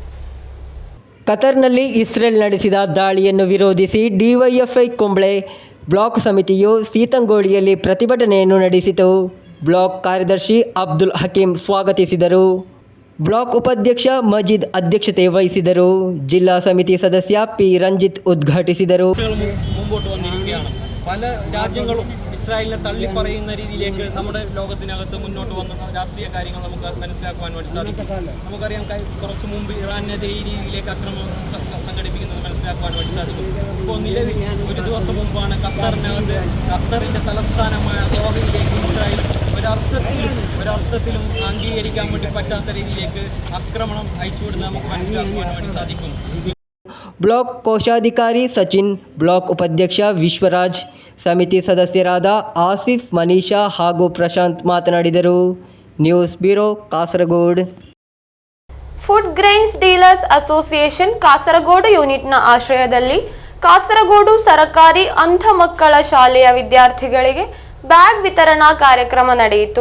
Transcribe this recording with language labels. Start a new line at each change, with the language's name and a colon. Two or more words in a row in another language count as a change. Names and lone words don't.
Kannada: ಕತರ್ನಲ್ಲಿ ಇಸ್ರೇಲ್ ನಡೆಸಿದ ದಾಳಿಯನ್ನು ವಿರೋಧಿಸಿ ಡಿವೈಎಫ್ಐ ಕುಂಬಳೆ ಬ್ಲಾಕ್ ಸಮಿತಿಯು ಸೀತಂಗೋಳಿಯಲ್ಲಿ ಪ್ರತಿಭಟನೆಯನ್ನು ನಡೆಸಿತು. ಬ್ಲಾಕ್ ಕಾರ್ಯದರ್ಶಿ ಅಬ್ದುಲ್ ಹಕೀಂ ಸ್ವಾಗತಿಸಿದರು. ಬ್ಲಾಕ್ ಉಪಾಧ್ಯಕ್ಷ ಮಜೀದ್ ಅಧ್ಯಕ್ಷತೆ ವಹಿಸಿದರು. ಜಿಲ್ಲಾ ಸಮಿತಿ ಸದಸ್ಯ ಪಿ ರಂಜಿತ್ ಉದ್ಘಾಟಿಸಿದರು.
Malayalam: മുമ്പോട്ട് വന്നിരിക്കുകയാണ്. പല രാജ്യങ്ങളും ഇസ്രായേലിനെ തള്ളിപ്പറയുന്ന രീതിയിലേക്ക് നമ്മുടെ ലോകത്തിനകത്ത് മുന്നോട്ട് വന്ന രാഷ്ട്രീയ കാര്യങ്ങൾ നമുക്ക് മനസ്സിലാക്കുവാൻ വേണ്ടി സാധിക്കും. നമുക്കറിയാം, കുറച്ച് മുമ്പ് ഇറാനെതിരെ ഈ രീതിയിലേക്ക് അക്രമം സംഘടിപ്പിക്കുന്നത് മനസ്സിലാക്കുവാൻ വേണ്ടി സാധിക്കും. ഇപ്പോൾ നിലവിൽ ഒരു ദിവസം മുമ്പാണ് ഖത്തറിൻ്റെ തലസ്ഥാനമായ ദോഹയിലേക്ക് ഇസ്രായേൽ ഒരർത്ഥത്തിലും അംഗീകരിക്കാൻ വേണ്ടി പറ്റാത്ത രീതിയിലേക്ക് ആക്രമണം അയച്ചുവിടുന്നത് നമുക്ക് മനസ്സിലാക്കുവാൻ വേണ്ടി സാധിക്കും.
Kannada: ಬ್ಲಾಕ್ ಕೋಶಾಧಿಕಾರಿ ಸಚಿನ್, ಬ್ಲಾಕ್ ಉಪಾಧ್ಯಕ್ಷ ವಿಶ್ವರಾಜ್, ಸಮಿತಿ ಸದಸ್ಯರಾದ ಆಸಿಫ್, ಮನೀಷಾ ಹಾಗೂ ಪ್ರಶಾಂತ್ ಮಾತನಾಡಿದರು.
English: News Bureau, ಕಾಸರಗೋಡು.
Kannada: ಫುಡ್ ಗ್ರೈನ್ಸ್ ಡೀಲರ್ಸ್ ಅಸೋಸಿಯೇಷನ್ ಕಾಸರಗೋಡು ಯೂನಿಟ್ನ ಆಶ್ರಯದಲ್ಲಿ ಕಾಸರಗೋಡು ಸರಕಾರಿ ಅಂಧ ಮಕ್ಕಳ ಶಾಲೆಯ ವಿದ್ಯಾರ್ಥಿಗಳಿಗೆ ಬ್ಯಾಗ್ ವಿತರಣಾ ಕಾರ್ಯಕ್ರಮ ನಡೆಯಿತು.